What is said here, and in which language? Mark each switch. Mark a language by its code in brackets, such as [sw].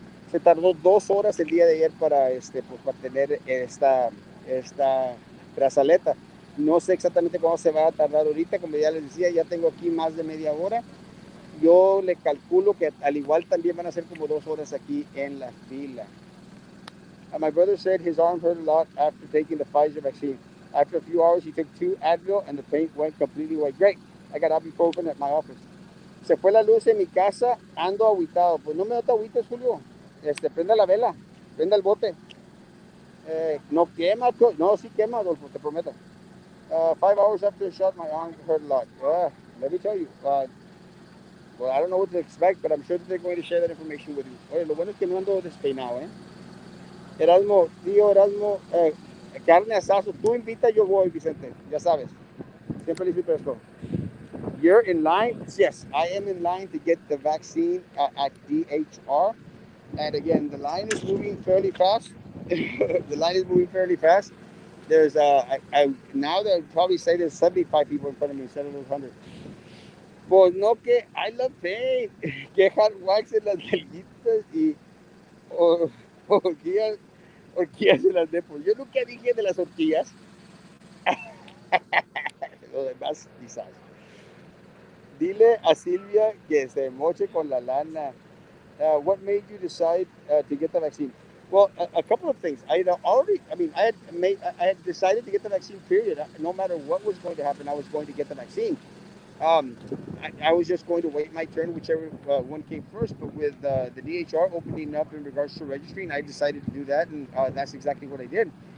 [es] Se tardó 2 horas el día de ayer para tener esta brazaleta. No sé exactamente cómo se va a tardar ahorita, como ya les decía, ya tengo aquí más de media hora. Yo le calculo que al igual también van a ser como 2 horas aquí en la fila. [en] My brother said his arm hurt a lot after taking the Pfizer vaccine. After a few hours, he took 2 Advil and the pain went completely away. Great. I got ibuprofen at my office. [es] Se fue la luz en mi casa, ando agüitado. Pues no me da agüitas, Julio. Prenda la vela, prenda el bote. No quema, no, sí quema, Adolfo, te prometo. [en] 5 hours after the shot, my arm hurt a lot. Let me tell you. Well, I don't know what to expect, but I'm sure that they're going to share that information with you. [es] Oye, lo bueno es que no ando despeinado, ¿eh? Erasmo, tío Erasmo, carne asazo. Tú invita, yo voy, Vicente. Ya sabes. Siempre listo para esto. [en] you're in line. Yes, I am in line to get the vaccine at DHR. And again, the line is moving fairly fast. The line is moving fairly fast. There's I now that I'd probably say there's 75 people in front of me instead of those 100. [es] Pues no que [en] I love pain, [es] que [en] hard wax [es] en las nalguitas y o, horquillas, horquillas en las nipos. Yo nunca dije de las horquillas. Lo demás quizás. Dile a Silvia que se moche con la lana. [en] What made you decide to get the vaccine? Well, a couple of things. I had already, I mean, I had decided to get the vaccine. Period. No matter what was going to happen, I was going to get the vaccine. Um, I was just going to wait my turn, whichever one came first. But with the DHR opening up in regards to registering, I decided to do that, and that's exactly what I did.